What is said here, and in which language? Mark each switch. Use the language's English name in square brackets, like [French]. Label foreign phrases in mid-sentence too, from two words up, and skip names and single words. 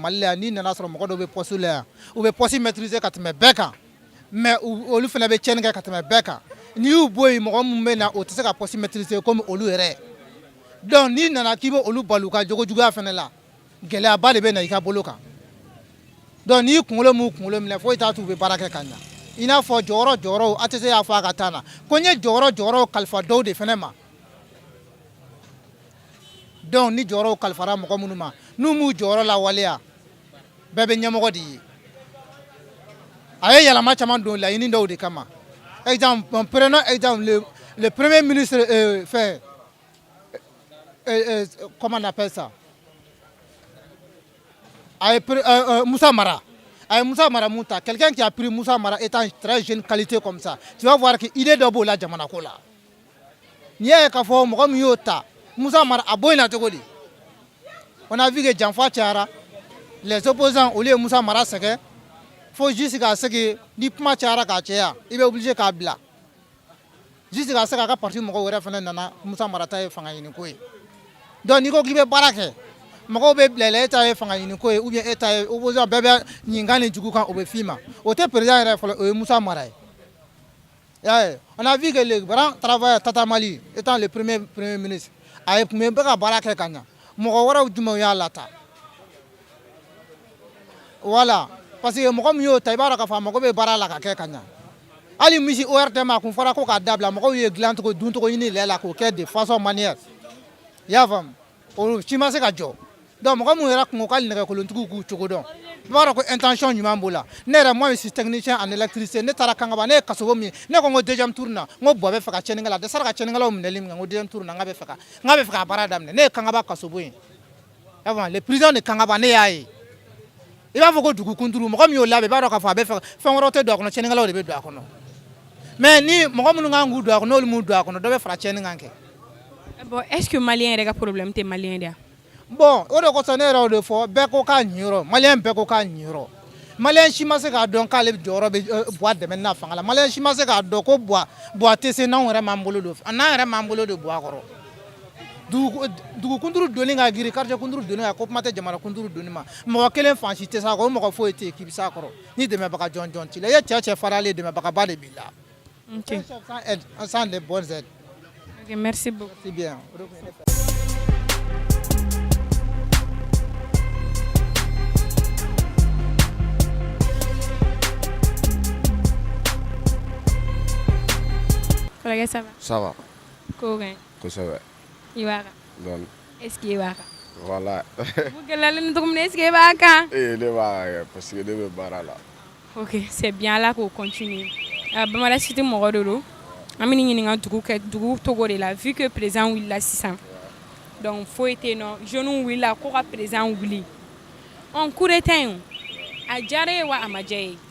[Bambara] Mali la yan n'i nana sɔrɔ mɔgɔ dɔw bɛ poste la yan u bɛ poste maîtriser ka tɛmɛ bɛɛ kan mais olu fana bɛ tiɲɛni kɛ ka tɛmɛ bɛɛ kan n'i y'u bɔ yen mɔgɔ min bɛ na o tɛ se ka poste maîtriser comme olu yɛrɛ donc n'i nana k'i bɛ olu balo u ka jogo juguya fana la gɛlɛyaba de bɛ na i ka bolo kan donc n'i kunkolo m'u kunkolo minɛ foyi t'a to u bɛ baara kɛ ka ɲa i n'a fɔ jɔyɔrɔw a tɛ se y'a fɔ a ka taa na ko n ye jɔyɔrɔw kalifa dɔw de fana ma donc ni jɔyɔrɔw kalifara mɔgɔ minnu ma n'u m'u jɔyɔrɔ lawaleya bɛɛ bɛ ɲɛmɔgɔ de ye a ye yɛlɛma caman don laɲini dɔw de kama [French] exemple prenons exemple le premier ministre comment on appelle ça [Bambara] Moussa Mara a ye Moussa Mara mun ta [French] quelqu'un qui a pris Moussa Mara étant très jeune qualité comme ça tu vas voir que [Bambara] idée dɔ b'o la jamana ko la n'i y'a ye k'a fɔ mɔgɔ min y'o ta Moussa Mara a bɔ yen na cogo di [French] on a vu que [Bambara] janfa cayara [French] les opposants [Bambara] olu ye Moussa Mara sɛgɛn fo juste k'a segi ni kuma cayara k'a caya i bɛ obligé k'a bila juste k'a se k'a ka parti mɔgɔw wɛrɛ fana nana Moussa Mara ta ye fanga ɲini ko ye donc n'i ko k'i bɛ baara kɛ mɔgɔw bɛ bila i la e ta ye fanga ɲini ko ye [French] ou bien [Bambara] e ta ye opposant bɛɛ bɛ ɲininkali ni jugu kan o bɛ f'i ma o tɛ président yɛrɛ fɔlɔ o ye Moussa Mara ye y'a ye [French] on a vu que le grand travailleur Tata Mali étant le premier ministre [Bambara] a ye tun bɛ ka baara kɛ ka ɲa mɔgɔ wɛrɛw jumɛnw y'a lata voilà [French] parce que [Bambara] mɔgɔ min y'o ta i b'a dɔn k'a fɔ a mago bɛ baara la ka kɛ ka ɲa hali misi ORTM a kun fɔra ko k'a dabila mɔgɔw ye dilancogo duncogo ɲini lɛ la k'o kɛ [French] de façon manière [Bambara] i y'a faamu o si ma se ka jɔ donc mɔgɔ min yɛrɛ kun ko k'ale nɛgɛkolontigiw k'u cogo dɔn i b'a dɔn ko intention ɲuman b'o la ne yɛrɛ [French] moi je suis technicien en électricité [Bambara] ne taara Kankaba ne ye kasogo min ne ko n ko [French] deuxième tour [Bambara] na n ko Buwa bɛ fɛ ka tiɲɛnikɛla a dɛsɛra ka tiɲɛnikɛlaw minɛli min kɛ n ko [French] deuxième tour [Bambara] na n k'a bɛ fɛ ka baara daminɛ ne ye Kankaba kasogo ye i y'a faamu [French] le président de [Bambara] Kankaba ne y'a ye i b'a fɔ ko dugu kunturu mɔgɔ min y'o labɛn i b'a dɔn k'a fɔ a bɛ fɛ fɛn wɛrɛw tɛ don a kɔnɔ tiɲɛnikɛlaw de bɛ don a kɔnɔ mais ni mɔgɔ minnu kan k'u don a kɔnɔ n'olu m'u don a kɔnɔ dɔ bɛ fara tiɲɛni kan kɛ. Bon [French] est-ce que [Bambara] malien yɛrɛ ka problème tɛ malien de ya bon o de kosɔn ne yɛrɛ y'o de fɔ bɛɛ ko k'a ɲiyɔrɔ malien bɛɛ ko k'a ɲiyɔrɔ malien si ma se k'a dɔn k'ale jɔyɔrɔ bɛ Buwa dɛmɛni na fanga la malien si ma se k'a dɔn ko Buwa tɛ se n'anw yɛrɛ m'an bolo don n'an yɛrɛ m'an bolo don Buwa kɔrɔ dugu kunturu donni ka girin quartier kunturu donni ka ko kuma tɛ jamana kunturu donni ma mɔgɔ kelen fan si tɛ s'a kɔrɔ o mɔgɔ foyi tɛ yen k'i bɛ s'a kɔrɔ ni dɛmɛbaga jɔn t'i la i ye cɛ faralen dɛmɛbagaba de b'i la. [French] ok sans de bonnes aides. ok merci beaucoup. c'est bien. Kɔrɔkɛ ça va. Ça va. [Bambara] Ko kaɲi. Kosɛbɛ. I b'a kan. Dɔɔni. [French] est-ce que [Bambara] i b'a kan. Voilà. bu gɛlɛyalen cogo min na [French] est-ce que [Bambara] i b'a kan. Ne b'a kɛ [French] parce que [Bambara] ne bɛ baara la. [French] ok c'est bien [Bambara] Ala k'o continuer Bamara Cité mɔgɔ de don an bɛ nin ɲininka dugu togo de la [French] vu que [Bambara] président wulila sisan donc foyi tɛ yen nɔ jeunes wulila ko ka président wuli [French] coup d'État [Bambara] in a diyara e wa a ma diya e.